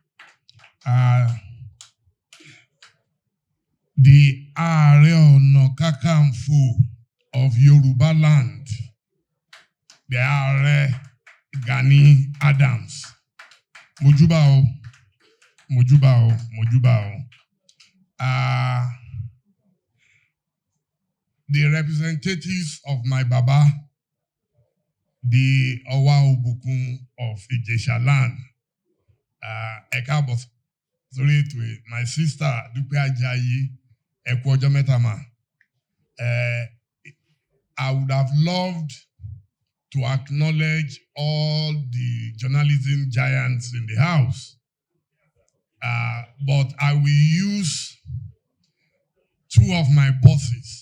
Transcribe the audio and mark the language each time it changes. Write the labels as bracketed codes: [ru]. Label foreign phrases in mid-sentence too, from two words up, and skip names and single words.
[en] The Ààrẹ Ọ̀nà Kakanfò of Yoruba land, the Ààrẹ Gani Adams. [yo] Mojuba o, Mojuba o, Mojuba o. [en] The representatives of my Baba, the Ọwá Òbùkún of Ìjẹ̀ṣà land, [yo] ẹ káàbọ̀ sórí ètò ẹ̀. [en] My sister [yo] Dúpẹ́ Ajayi, ẹ kú ọjọ́ mẹ́ta mà. [en] I would have loved to acknowledge all the journalism giants in the house, but I will use two of my bosses.